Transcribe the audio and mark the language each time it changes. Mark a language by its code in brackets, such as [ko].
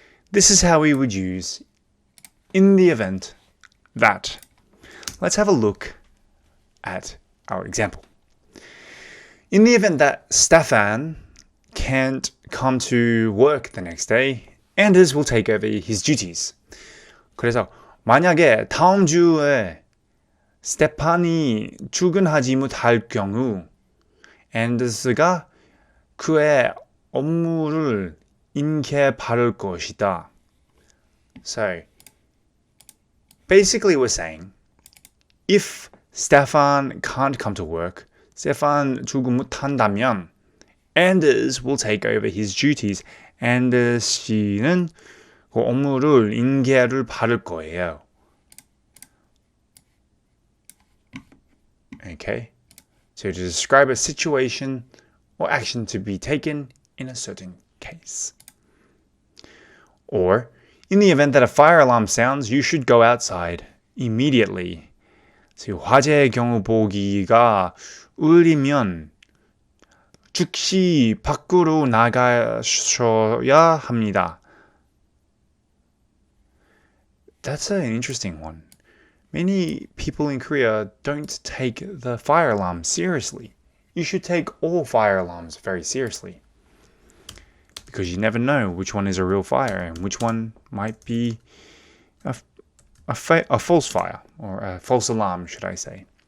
[en] This is how we would use in the event that. Let's have a look at our example. In the event that Stefan can't come to work the next day, Anders will take over his duties. [ko] 그래서 만약에 다음 주에 스테판이 출근하지 못할 경우 앤더스가 그의 업무를 인계받을 것이다. [en] So, basically we're saying, if Stefan can't come to work, Stefan [ko] 출근 못한다면 [en] Anders will take over his duties. [ko] Anders 씨는 그 업무를 인계를 받을 거예요. [en] Okay, so to describe a situation or action to be taken in a certain case. Or, in the event that a fire alarm sounds, you should go outside immediately. So, [ko] 화재 경보기가 울리면 즉시 밖으로 나가셔야 합니다. [en] That's an interesting one. Many people in Korea don't take the fire alarm seriously. You should take all fire alarms very seriously, because you never know which one is a real fire and which one might be a false fire, or a false alarm, should I say.